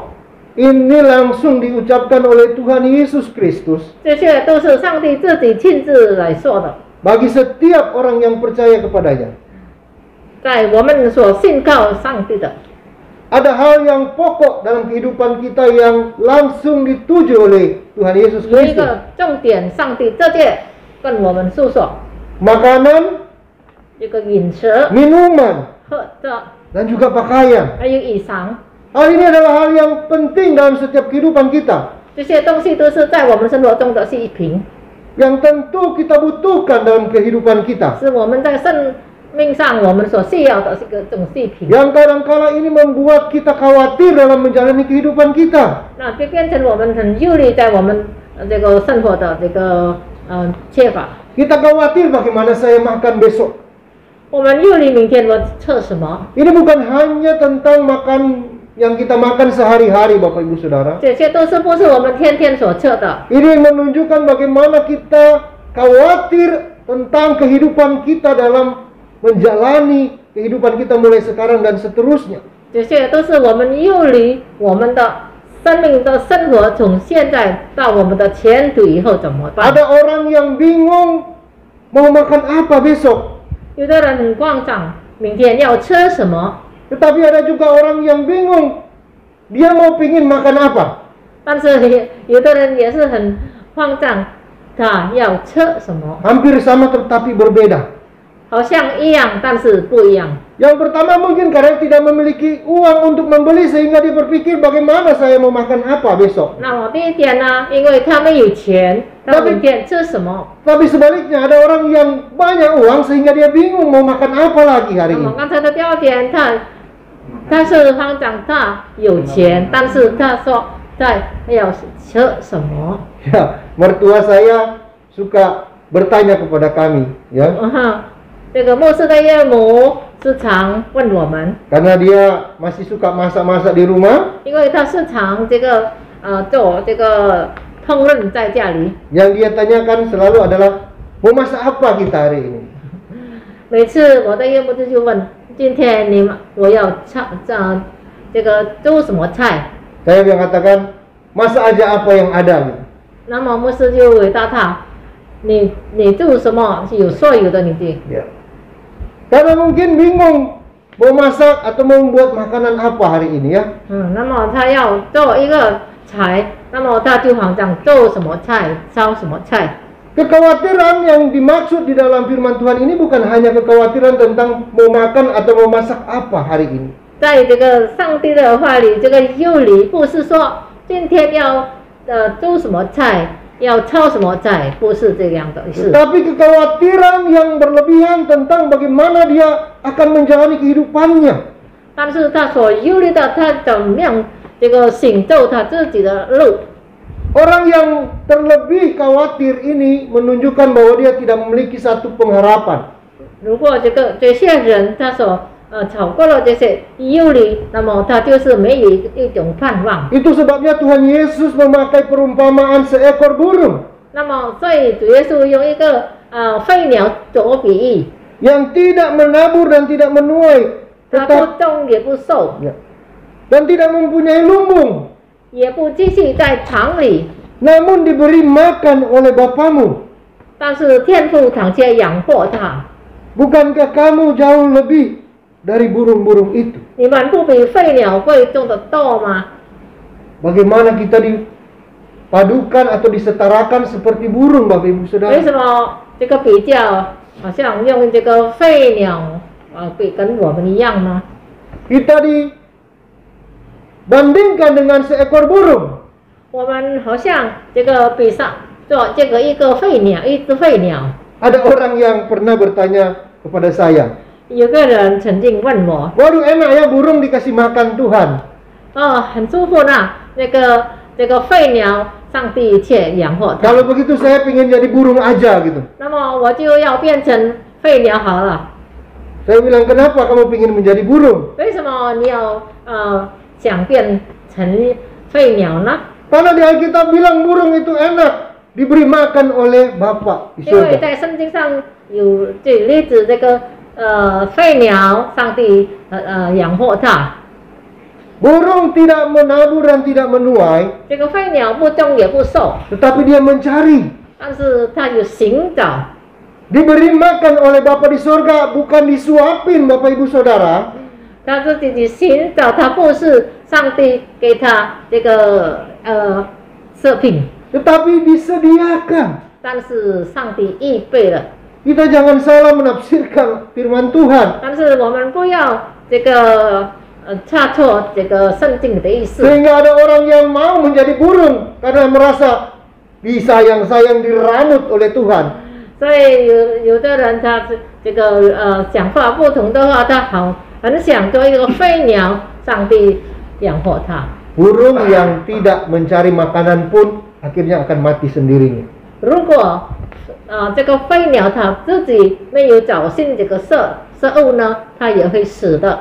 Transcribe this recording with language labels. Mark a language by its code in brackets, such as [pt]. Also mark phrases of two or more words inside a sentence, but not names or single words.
[id] ini langsung diucapkan oleh Tuhan Yesus Kristus [zh] 这些都是上帝自己亲自来说的。 [id] bagi setiap orang yang percaya kepadanya. [zh] 在我们所信靠上帝的。 [id] Ada hal yang pokok dalam kehidupan kita yang langsung dituju oleh Tuhan Yesus [zh] 有一 [id] Kristus. [zh] 个重点，上帝直接跟我们诉说， [id] Makanan, [zh] 一个饮食、 [id] minuman, [zh] 喝的， [id] dan juga pakaian. [zh] 还有衣裳， [id] Hal ini adalah hal yang penting dalam setiap kehidupan kita. [zh] 这些东西都是在我们生活中的是一品， [id] Yang tentu kita butuhkan dalam kehidupan kita. [zh] 是我们在生命上我们所需要的这个种细品。 [id] Yang kadangkala ini membuat kita khawatir dalam menjalani kehidupan kita. [zh] 那就变成我们很忧虑在我们这个生活的这个缺乏。 [id] Kita khawatir bagaimana saya makan besok. [zh] 我们忧虑明天我吃什么， [id] Ini bukan hanya tentang makan yang kita makan sehari-hari, Bapak Ibu Saudara. [zh] 这些都是不是我们天天所吃的。 [id] Ini menunjukkan bagaimana kita khawatir tentang kehidupan kita dalam menjalani kehidupan kita mulai sekarang dan seterusnya. [zh] 这些都是我们忧虑我们的生命的生活，从现在到我们的前途以后怎么办？ [id] Ada orang yang bingung mau makan apa besok. [zh] 有的人很慌张，明天要吃什么？ [id] Tetapi ada juga orang yang bingung dia mau pingin makan apa. [zh] 但是有的人也是很慌张，他要吃什么？ [id] Hampir sama tetapi berbeda. [zh] 好像一样，但是不一样。 [id] Yang pertama mungkin karena tidak memiliki uang untuk membeli sehingga dia berpikir bagaimana saya mau makan apa besok. [zh] 那么第一点呢，因为他没有钱，他明天吃什么？ [id] Tapi sebaliknya ada orang yang banyak uang sehingga dia bingung mau makan apa lagi hari [zh] 那 [id] ini. [zh] 么刚才的第二点，他是慌张，他有钱，但是他说他要吃什么？ [id] Ya, mertua saya suka bertanya kepada kami, ya, [zh] 这个牧师的岳母时常问我们， [id] karena dia masih suka masak-masak di rumah. [zh] 因为他时常做这个烹饪在家里， [id] Yang dia tanyakan selalu adalah mau masak apa kita hari ini. [zh] 每次我的岳母就问，今天我要这个做什么菜？ [id] Saya yang katakan masak aja apa yang ada. Gitu. [zh] 那么牧师就回答他，你做什么有所有的你的。 [id] Ya. Karena mungkin bingung mau masak atau mau membuat makanan apa hari ini ya. [zh] 那么他要做一个菜，那么他就慌张做什么菜，烧什么菜。 [id] Kekhawatiran yang dimaksud di dalam firman Tuhan ini bukan hanya kekhawatiran tentang mau makan atau mau masak apa hari ini. [zh] 在这个上帝的话里，这个忧虑不是说今天要做什么菜，要炒什么菜，不是这样的意思。 [id] Tapi kekhawatiran yang berlebihan tentang bagaimana dia akan menjalani kehidupannya. [zh] 但是他所忧虑的，他怎么样这个行走他自己的路。 [id] Orang yang terlebih khawatir ini menunjukkan bahwa dia tidak memiliki satu pengharapan. [zh] 如果这些人他所超过了这些忧虑，那么他就是没有一种盼望。 [id] Itu sebabnya Tuhan Yesus memakai perumpamaan seekor burung [zh] 那么所以主耶稣用一个飞鸟做比喻， [id] yang tidak menabur dan tidak menuai, [zh] 它 [id] tetap [zh] 不种也不收， [id] ya, dan tidak mempunyai lumbung, [zh] 也不继续在场里， [id] namun diberi makan oleh Bapamu. [zh] 但是天父常且养活它。 [id] Bukankah kamu jauh lebih dari burung-burung itu? [zh] 你们不比飞鸟贵重的多吗？ [id] Bagaimana kita dipadukan atau disetarakan seperti burung, Bapak Ibu [zh] 为 [id] Saudara? [zh] 什么这个比较好像用这个飞鸟比跟我们一样呢？ [id] Kita dibandingkan dengan seekor burung. [zh] 我们好像这个比上做这个一个飞鸟，一只飞鸟。 [id] Ada orang yang pernah bertanya kepada saya, [zh] 有个人曾经问我， [id] waduh enak ya burung dikasih makan Tuhan. [zh] 很舒服呢，这个飞鸟，上帝却养活它。 [id] Kalau begitu saya pengen jadi burung aja gitu. [zh] 那么我就要变成飞鸟好了。 [id] Saya bilang kenapa kamu pengen menjadi burung? [zh] 为什么你要想变成飞鸟呢？ [id] Karena di Alkitab bilang burung itu enak diberi makan oleh Bapa di [zh] 因为 [id] surga. [zh] 在圣经上有举例子，这个飞鸟，上帝养活它。 [id] Burung tidak menabur dan tidak menuai, [zh] 这个飞鸟不种也不收， [id] tetapi dia mencari. [zh] 但是它有寻找。 [id] Diberi makan oleh Bapa di surga, bukan disuapin Bapak Ibu Saudara. [zh] 他自己寻找，他不是上帝给他这个设品， [id] Tetapi disediakan. [zh] 但是上帝预备了。 [id] Kita jangan salah menafsirkan firman Tuhan. [zh] 但是我们不要这个差错这个圣经里的意思。 [id] Sehingga ada orang yang mau menjadi burung karena merasa disayang-sayang diramut oleh Tuhan. [zh] 所以有的人他这个想法不同的话，他很想做一个飞鸟，上帝养活他。 [id] Burung yang tidak mencari makanan pun akhirnya akan mati sendirinya. [zh] 如果这个飞鸟它自己没有找寻这个食物呢，它也会死的。